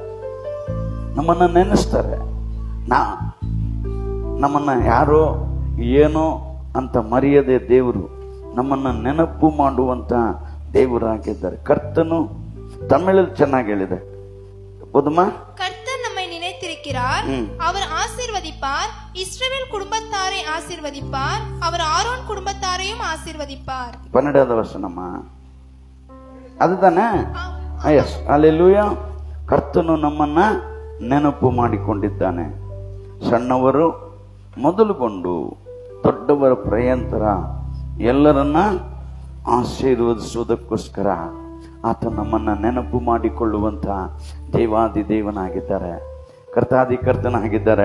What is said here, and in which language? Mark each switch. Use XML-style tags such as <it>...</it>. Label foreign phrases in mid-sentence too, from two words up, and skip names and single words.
<kn>ನಮ್ಮನ್ನ ನೆನೆಸ್ತಾರೆ. ನಮ್ಮನ್ನ ಯಾರೋ ಏನೋ ಅಂತ ಮರೆಯದೆ ದೇವರು ನಮ್ಮನ್ನ ನೆನಪು ಮಾಡುವಂತ ದೇವರಾಗಿದ್ದಾರೆ. ಕರ್ತನು ತಮಿಳಲ್ಲಿ ಚೆನ್ನಾಗಿ ಹೇಳಿದೆ. ಹೌದಮ್ಮ?</kn> <ta>கர்த்தர் நம்மை நினைத்திருக்கிறார், அவர் ஆசீர்வதிப்பார். இஸ்ரவேல் குடும்பத்தாரை ஆசீர்வதிப்பார், அவர் ஆரோன் குடும்பத்தாரையும் ஆசீர்வதிப்பார். பன்னெண்டாவது வசனமா அதுதானே?</ta> <kn>ಎಸ್, ಹಲ್ಲೆಲೂಯಾ. ಕರ್ತನು ನಮ್ಮನ್ನ ನೆನಪು ಮಾಡಿಕೊಂಡಿದ್ದಾನೆ. ಸಣ್ಣವರು ಮೊದಲುಗೊಂಡು ದೊಡ್ಡವರ ಪರ್ಯಂತರ ಎಲ್ಲರನ್ನ ಆಶೀರ್ವದಿಸುವುದಕ್ಕೋಸ್ಕರ ಆತ ನಮ್ಮನ್ನ ನೆನಪು ಮಾಡಿಕೊಳ್ಳುವಂತ ದೇವಾದಿ ದೇವನಾಗಿದ್ದಾರೆ, ಕರ್ತಾದಿ ಕರ್ತನಾಗಿದ್ದಾರೆ.</kn>